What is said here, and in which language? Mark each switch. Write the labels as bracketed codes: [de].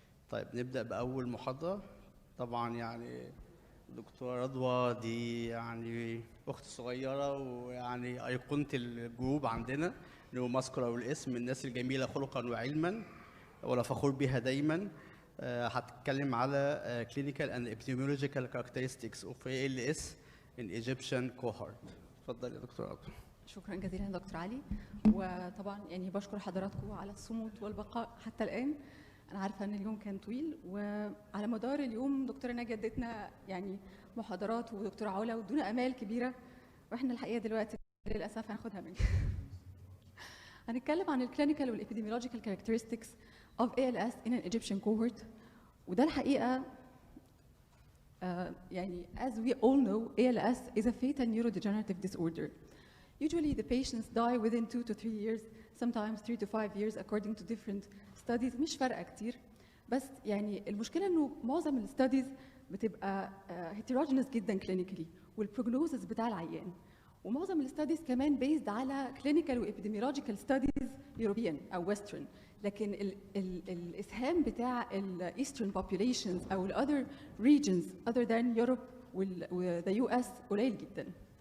[ar] طيب نبدا باول محاضره. طبعا يعني دكتوره رضوى دي يعني اخت صغيره ويعني ايقونه الجروب عندنا نيوروماسكولار، والاسم الناس الجميله خلقا وعلما ولا فخور بها دايما. هتتكلم على [en] clinical and epidemiological characteristics of ALS in Egyptian cohort. [ar] اتفضل يا دكتور عبد. شكرا جزيلا دكتور علي، وطبعا يعني بشكر حضراتكم على الصمود والبقاء حتى الان. انا عارفه ان اليوم كان طويل، وعلى مدار اليوم دكتوره ناجيه ادتنا يعني محاضرات ودكتوره علا وادونا امال كبيره، واحنا الحقيقه دلوقتي للاسف هناخدها منكم. هنتكلم عن [en] الكلينيكال والابيديميولوجيكال characteristics of ALS in an Egyptian cohort. [ar] وده الحقيقه يعني [en] as we all know, ALS is a fatal neurodegenerative disorder. Usually the patients die within 2 to 3 years, sometimes 3 to 5 years according to different studies. [ar] مش فارقه كتير، بس يعني المشكله انه معظم الستاديز بتبقى heterogeneous جدا clinically والبروجنوزس بتاع العيان، ومعظم الستاديز كمان based على clinical وابيديميولوجيكال ستاديز يوروبيان او ويسترن، لكن الاسهام بتاع الايسترن populations او الاذر regions [en] other than Europe [ar] وذا US قليل جدا.